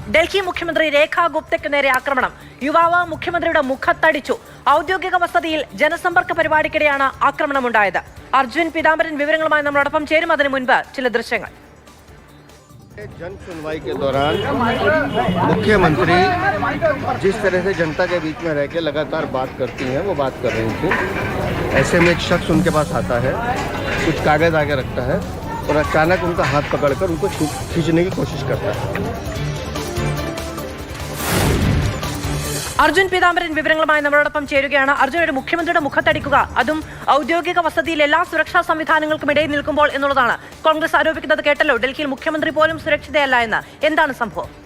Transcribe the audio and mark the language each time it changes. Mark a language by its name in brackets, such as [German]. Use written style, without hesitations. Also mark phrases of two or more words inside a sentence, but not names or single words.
[Malayalam] ഡൽഹി മുഖ്യമന്ത്രി രേഖാ ഗുപ്തയ്ക്ക് നേരെ ആക്രമണം. യുവാവ് മുഖ്യമന്ത്രിയുടെ മുഖത്തടിച്ചു. ഔദ്യോഗിക വസതിയിൽ ജനസമ്പർക്ക പരിപാടിക്കിടെയാണ് ആക്രമണമുണ്ടായത്. അർജുൻ പീതാംബരൻ വിവരങ്ങളുമായി നമ്മളോടൊപ്പം ചേരും. അതിനു മുൻപ് ചില ദൃശ്യങ്ങൾ. [Hindi] जन सुनवाई के दौरान मुख्यमंत्री जिस तरह से जनता के बीच में रह के लगातार बात करती हैं वो बात कर रही थी। ऐसे में एक शख्स उनके पास आता है, कुछ कागज आगे रखता है और अचानक उनका हाथ पकड़कर उनको खींचने की कोशिश करता है। [Malayalam] അർജുൻ പീതാംബരൻ വിവരങ്ങളുമായി നമ്മളോടൊപ്പം ചേരുകയാണ്. അർജുൻ, ഒരു മുഖ്യമന്ത്രിയുടെ മുഖത്തടിക്കുക, അതും ഔദ്യോഗിക വസതിയിൽ എല്ലാ സുരക്ഷാ സംവിധാനങ്ങൾക്കും ഇടയിൽ നിൽക്കുമ്പോൾ എന്നുള്ളതാണ് കോൺഗ്രസ് ആരോപിക്കുന്നത്. കേട്ടല്ലോ, ഡൽഹിയിൽ മുഖ്യമന്ത്രി പോലും സുരക്ഷിതയല്ല എന്ന്. എന്താണ് സംഭവം?